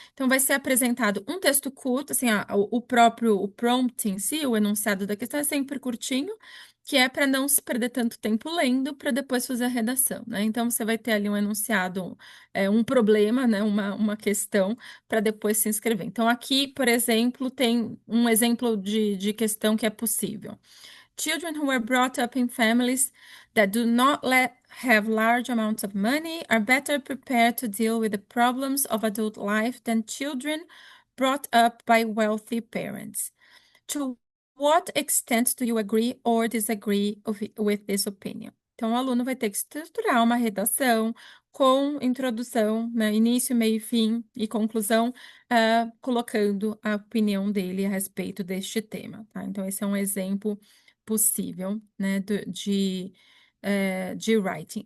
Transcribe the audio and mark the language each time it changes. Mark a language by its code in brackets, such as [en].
[pt] Então, vai ser apresentado um texto curto, assim, o prompt em si, o enunciado da questão é sempre curtinho, que é para não se perder tanto tempo lendo, para depois fazer a redação, né? Então, você vai ter ali um enunciado, um problema, né? Uma questão, para depois se inscrever. Então, aqui, por exemplo, tem um exemplo de questão que é possível. [en] Children who were brought up in families that do not have large amounts of money are better prepared to deal with the problems of adult life than children brought up by wealthy parents. To what extent do you agree or disagree with this opinion? [pt] Então, o aluno vai ter que estruturar uma redação com introdução, né, início, meio, fim e conclusão, colocando a opinião dele a respeito deste tema, tá? Então, esse é um exemplo possível, né, de writing.